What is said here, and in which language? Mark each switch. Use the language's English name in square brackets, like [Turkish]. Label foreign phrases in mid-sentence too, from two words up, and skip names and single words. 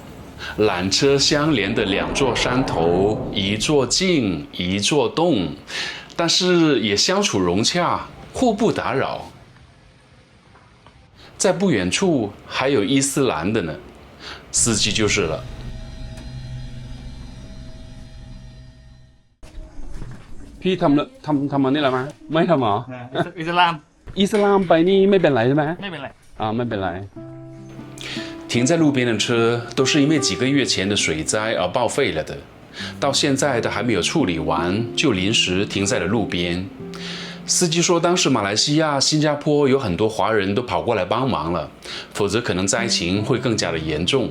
[Chinese] 缆车相连的2座山头，一座静，一座动，但是也相处融洽，互不打扰。在不远处还有伊斯兰的呢，司机就是了。 [Thai] พี่ทำอันนี้แล้วมั้ยไม่ทำหรอ อิสลาม อิสลามไปนี่ไม่เป็นไรใช่ไหม ไม่เป็นไร ไม่เป็นไร [Chinese] 停在路边的车都是因为几个月前的水灾而报废了的，到现在都还没有处理完，就临时停在了路边。司机说，当时马来西亚、新加坡有很多华人都跑过来帮忙了，否则可能灾情会更加的严重。